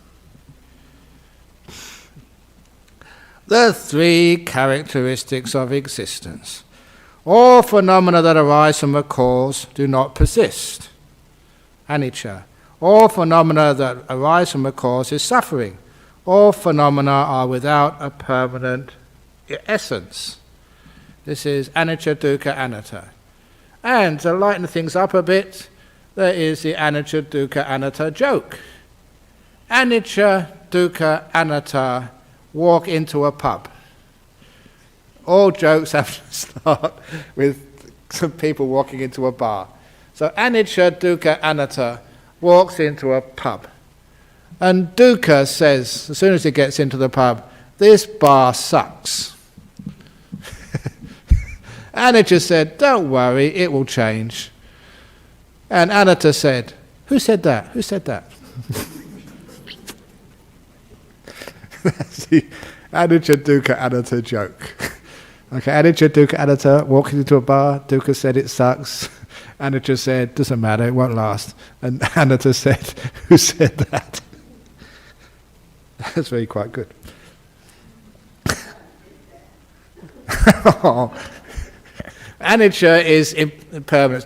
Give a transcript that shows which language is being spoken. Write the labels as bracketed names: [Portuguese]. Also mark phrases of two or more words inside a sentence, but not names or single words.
[English] The 3 characteristics of existence. All phenomena that arise from a cause do not persist. Anicca. All phenomena that arise from a cause is suffering. All phenomena are without a permanent essence. This is [Pali] anicca, dukkha, anatta. [English] And to lighten things up a bit, there is the [Pali] anicca, dukkha, anatta [English] joke. [Pali] Anicca, dukkha, anatta [English] walk into a pub. All jokes have to start with some people walking into a bar. So [Pali] anicca, dukkha, anatta [English] walks into a pub. And dukkha says, as soon as he gets into the pub, this bar sucks. Anicca said, don't worry, it will change. And anatta said, who said that? Who said that? That's the [Pali] anicca, dukkha, anatta [English] joke. Okay, [Pali] anicca, dukkha, anatta [English] walking into a bar. Dukkha said it sucks. Anicca said, doesn't matter, it won't last. And anatta said, who said that? That's really quite good. Anicca is impermanence.